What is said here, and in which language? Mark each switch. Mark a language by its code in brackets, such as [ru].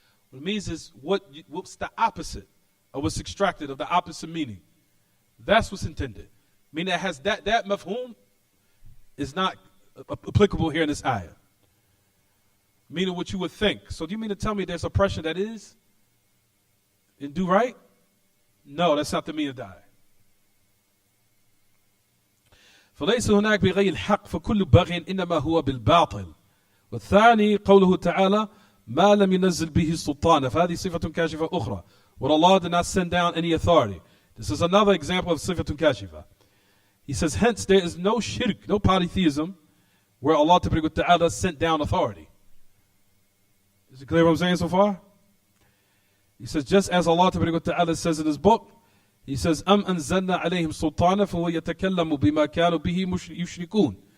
[en] What it means is what's the opposite of what's extracted of the opposite meaning. That's what's intended. Meaning it has that mafhum is not applicable here in this ayah. Meaning what you would think. So do you mean to tell me there's oppression that is in due right? No, that's not the meaning of the ayah. [ar] فليس هناك بغير الحق فكل بغي إنما هو بالباطل. والثاني قوله تعالى ما لم ينزل به السلطان. فهذه صفة كاشفة أخرى. [en] When Allah did not send down any authority. This is another example of صفة كاشفة. He says, hence there is no shirk, no polytheism, where Allah Ta'ala sent down authority. Is it clear what I'm saying so far? He says, just as Allah Ta'ala says in His book, He says, [ar] أَمْ أَنزَلْنَا عَلَيْهِمْ سُلْطَانًا فَهُوَ يَتَكَلَّمُ بِمَا كَانُوا بِهِ يُشْرِكُونَ.